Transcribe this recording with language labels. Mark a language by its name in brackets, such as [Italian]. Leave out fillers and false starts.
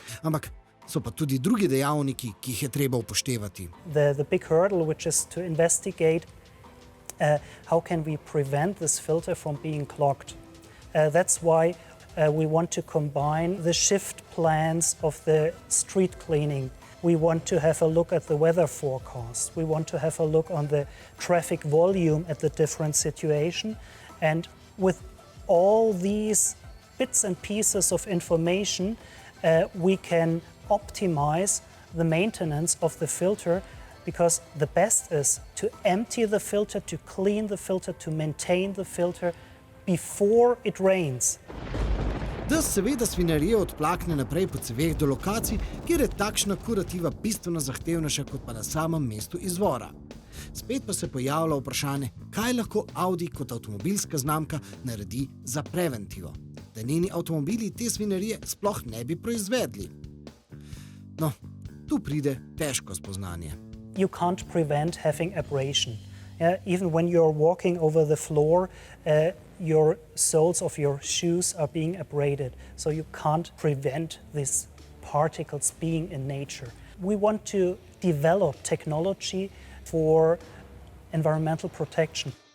[Slovenian] Ampak so pa tudi drugi dejavniki, ki jih je treba upoštevati. [English] The big hurdle, which is to investigate how can we prevent this filter from being clogged. That's why we want to combine the shift plans of the street cleaning. We want to have a look at the weather forecast. We want to have a look on the traffic volume at the different situation. And with all these bits and pieces of information, we can optimize the maintenance of the filter, because the best is to empty the filter, to clean the filter, to maintain the filter before it rains. [Slovenian] Da seveda svinarijo odplakne naprej po ceveh do lokacij, kjer je takšna kurativa bistveno zahtevnejša kot pa na samem mestu izvora. Spet pa se pojavlja vprašanje, kaj lahko Audi kot avtomobilska znamka naredi za preventivo, da njeni avtomobili te svinarije sploh ne bi proizvedli. No, tu pride težko spoznanje. [English] You can't prevent having abrasion. Even when you're walking over the floor, your soles of your shoes are being abraded. So you can't prevent these particles being in nature. We want to develop technology for environmental protection.